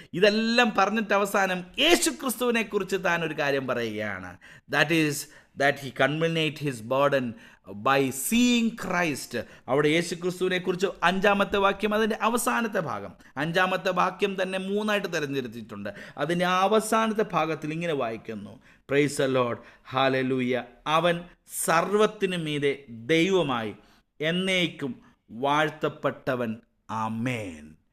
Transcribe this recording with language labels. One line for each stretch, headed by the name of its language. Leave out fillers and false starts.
Malayalam: ഇതെല്ലാം പറഞ്ഞിട്ട് അവസാനം യേശു ക്രിസ്തുവിനെ കുറിച്ച് താൻ ഒരു കാര്യം പറയുകയാണ്.
English: that he culminate his burden by seeing Christ.
Malayalam: അവിടെ യേശു ക്രിസ്തുവിനെ കുറിച്ച് 5-ാമത്തെ വാക്യം, അതിൻ്റെ അവസാനത്തെ ഭാഗം, 5-ാമത്തെ വാക്യം തന്നെ 3ആയിട്ട് തിരഞ്ഞെടുത്തിട്ടുണ്ട്. അതിൻ്റെ അവസാനത്തെ ഭാഗത്തിൽ ഇങ്ങനെ വായിക്കുന്നു,
English: praise the lord,
Malayalam: ഹല്ലേലൂയ, അവൻ സർവ്വത്തിനു മീതെ ദൈവമായി എന്നേക്കും വാഴ്ത്തപ്പെട്ടവൻ, ആമേൻ.